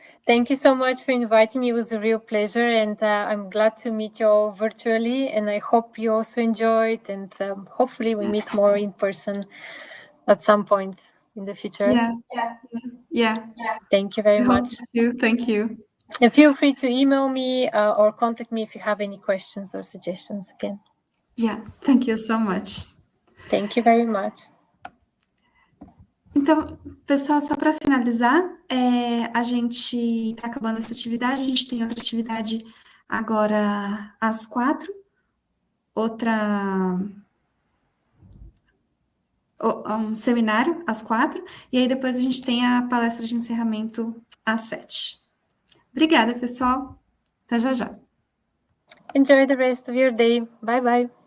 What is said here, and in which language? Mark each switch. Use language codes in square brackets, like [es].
[en] Thank you so much for inviting me. It was a real pleasure, and I'm glad to meet you all virtually, and I hope you also enjoyed, and hopefully we meet more in person at some point in the future. Yeah. Thank you very much. Thank you. And feel free to email me or contact me if you have any questions or suggestions again. Yeah, thank you so much. Thank you very much. [pt] Então, pessoal, só para finalizar, a gente está acabando essa atividade, a gente tem outra atividade agora às 4, um seminário às 4, e aí depois a gente tem a palestra de encerramento às 7. Obrigada, pessoal. Até já já. [en] Enjoy the rest of your day. Bye bye.